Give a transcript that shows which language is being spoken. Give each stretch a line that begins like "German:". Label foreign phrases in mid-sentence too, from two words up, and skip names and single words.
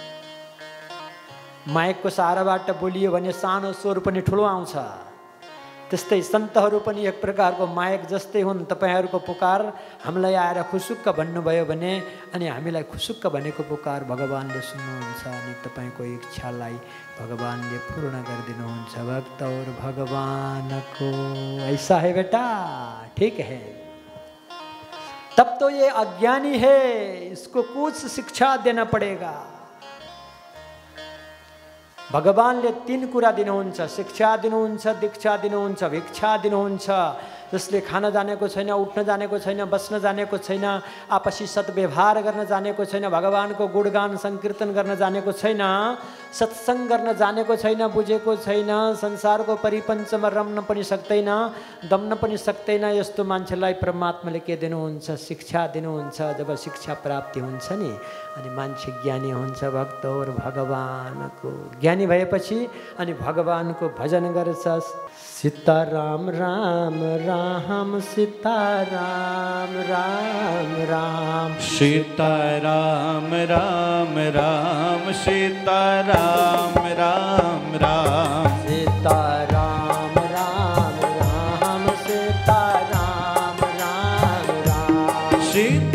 Nepali: माइकको सहाराबाट बोलियो भने सानो स्वर पनि ठुलो आउँछ। त्यस्तै सन्तहरू पनि एक प्रकारको माइक जस्तै हुन्। तपाईँहरूको पुकार हामीलाई आएर खुसुक्क भन्नुभयो भने अनि हामीलाई खुसुक्क भनेको पुकार भगवानले सुन्नुहुन्छ अनि तपाईँको इच्छालाई भगवानले पूर्ण गरिदिनुहुन्छ।
Hindi: भक्त और भगवानको ऐसा है बेटा, ठीक है। तब तो ये अज्ञानी है, इसको कुछ शिक्षा देना पड़ेगा।
Nepali: भगवानले 3 कुरा दिनुहुन्छ, शिक्षा दिनुहुन्छ, दीक्षा दिनुहुन्छ, भिक्षा दिनुहुन्छ। जसले खान जानेको छैन, उठ्न जानेको छैन, बस्न जानेको छैन, आपसी सद्व्यवहार गर्न जानेको छैन, भगवानको गुणगान संकीर्तन गर्न जानेको छैन, सत्सङ्ग गर्न जानेको छैन, बुझेको छैन, संसारको परिपञ्चमा रम्न पनि सक्दैन, दम्न पनि सक्दैन, यस्तो मान्छेलाई परमात्माले के दिनुहुन्छ, शिक्षा दिनुहुन्छ। जब शिक्षा प्राप्ति हुन्छ नि अनि मान्छे ज्ञानी हुन्छ। भक्त और भगवानको ज्ञानी भएपछि अनि भगवानको भजन गर्छ। सीताराम राम राम सीताराम राम राम सीताराम राम राम सीताराम राम राम सीताराम राम राम सीताराम राम राम